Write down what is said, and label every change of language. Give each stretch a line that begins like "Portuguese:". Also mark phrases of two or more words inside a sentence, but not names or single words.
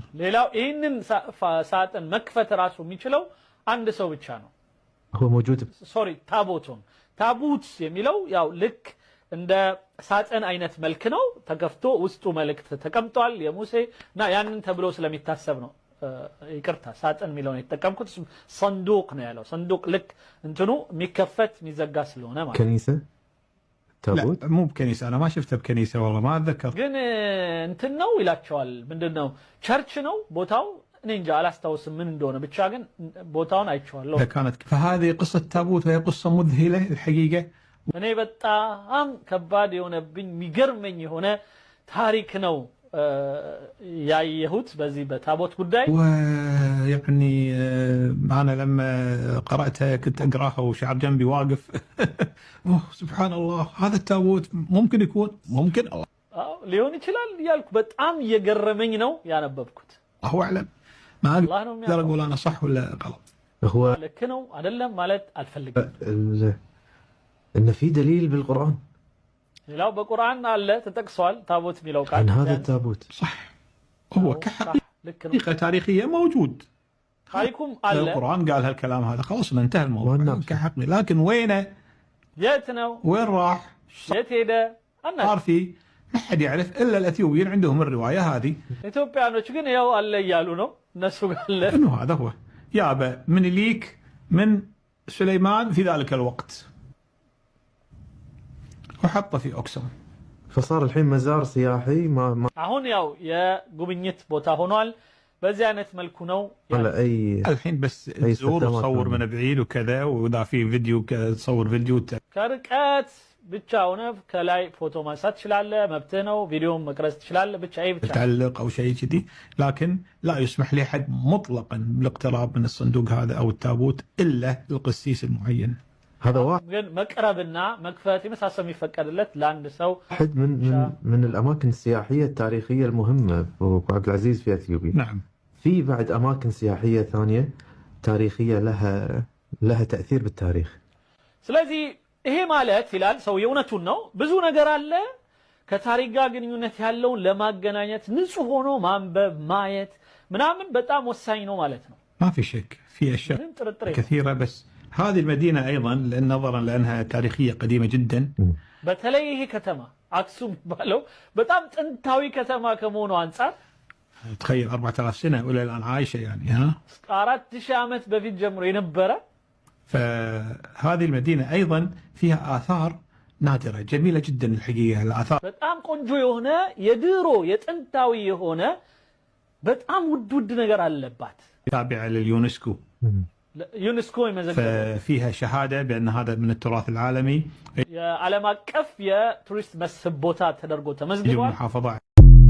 Amharic: ሌላው ይህንን ሳጥን መክፈት ራሱ የሚችለው አንድ ሰው ብቻ ነው።
Arabic: هو موجود
Amharic: ሶሪ ታቦቱን ታቡት የሚለው ያው ልክ እንደ ሳጥን አይነት መልክ ነው። ተከፍቶ ውስጡ መልእክት ተቀምጧል የሙሴ እና ያንን ተብሎ ስለሚታሰብ ነው። ይቅርታ ሳጥን የሚለውን የተጠቀምኩት صندوق ነው ያለው። صندوق ልክ እንትኑ የሚከፈት የሚዘጋ ስለሆነ ማለት
Arabic: كنيسة تابوت. لا مو بكنيسة أنا ما شفته بكنيسة والله ما أتذكر.
Amharic: ግን እንትን ነው ይላቸዋል። ምንድነው ቸርች ነው ቦታው እኔ እንጃ አላስታውስም ምን እንደሆነ ብቻ ግን ቦታውን አይቼዋለሁ።
Arabic: كانت فهذه قصة تابوت وهي قصة مذهلة الحقيقة.
Amharic: እኔ በጣም ከባድ የሆነብኝ የሚገርመኝ የሆነ ታሪክ ነው ያየሁት በዚህ በታቦት ጉዳይ።
Arabic: ويعني أنا لما قرأتها كنت أقرأها وشعر جنبي واقف سبحان الله هذا التابوت ممكن يكون ممكن الله
Amharic: ሊሆን ይችላል እያልኩ በጣም እየገረመኝ ነው ያነበብኩት።
Arabic: الله اعلم ما اقدر اقول انا صح ولا غلط. هو
Amharic: ልክ ነው አይደለም ማለት አልፈልግም።
Arabic: ان في دليل بالقران
Amharic: ሌላው በቁርአን አለ ተጠቅሷል ታቦት የሚለው ቃል
Arabic: عن هذا التابوت. صح هو كحقيقة تاريخية موجود.
Amharic: ታሪኩም አለ
Arabic: القرآن قال هالكلام هذا خلاص انتهى الموضوع كحقيقي لكن وينه؟
Amharic: የት ነው?
Arabic: وين راح؟
Amharic: የት ሄደ?
Arabic: صار في ما حد يعرف الا الاثيوبيين عندهم الرواية هذه.
Amharic: ኢትዮጵያኖች ግን ያው አለ እያሉ ነው እነሱ ጋር አለ።
Arabic: انه هذا هو يابا من ليك من سليمان في ذلك الوقت وحطه في أقسم. فصار الحين مزار سياحي ما
Amharic: አሁን ያው የጉብኝት ቦታ ሆኗል። በዚህ አይነት መልኩ ነው
Arabic: ولا اي الحين بس تزور وتصور من بعيد وكذا واذا في فيديو تصور فيديو
Amharic: ከርቀት ብቻ ሆነ ከላይ ፎቶ ማንሳት ትችላለህ፣ መብትህ ነው። ቪዲዮ መቅረጽ ትችላለህ። ብቻ ይሄ ብቻ
Arabic: تعلق او شيء كذي لكن لا يسمح لاحد مطلقا بالاقتراب من الصندوق هذا او التابوت الا القسيس المعين. هذا واحد
Amharic: ግን መቅረብና መክፈት የመሳሰል የሚፈቀድለት ለአንድ ሰው
Arabic: واحد من الاماكن السياحيه التاريخيه المهمه ابو عبد العزيز في اثيوبيا. نعم. في بعد اماكن سياحيه ثانيه تاريخيه لها تاثير بالتاريخ.
Amharic: ስለዚህ ይሄ ማለት ይላል ሰው የእውነቱን ነው ብዙ ነገር አለ ከታሪክ ጋር ግንኙነት ያለውን ለማገናኘት ንጹህ ሆኖ ማንበብ ማየት ምናምን በጣም ወሳኝ ነው ማለት ነው።
Arabic: ما في شك في اشياء كثيره بس هذه المدينه ايضا نظرا لانها تاريخيه قديمه جدا.
Amharic: በተለይ ይሄ ከተማ አክሱም ባለው በጣም ጥንታዊ ከተማ ከመሆኑ አንፃር
Arabic: تخيل 4000 سنه ولا الان عايشه يعني ها
Amharic: 4000 ዓመት በፊት ጀምሮ የነበረ
Arabic: فهذه المدينة أيضا فيها آثار نادرة جميلة جدا الحقيقة. الآثار
Amharic: በጣም ቆንጆ የሆነ የድሮ የጥንታዊ የሆነ በጣም ውድ ነገር አለባት
Arabic: تابعة لليونسكو.
Amharic: ዩኔስኮ የመዘገበው
Arabic: فيها شهادة بأن هذا من التراث العالمي.
Amharic: የዓለም አቀፍ የቱሪስት መስህብ ቦታ ተደርጎ
Arabic: يجب
Amharic: ተመዝግቧል።
Arabic: المحافظة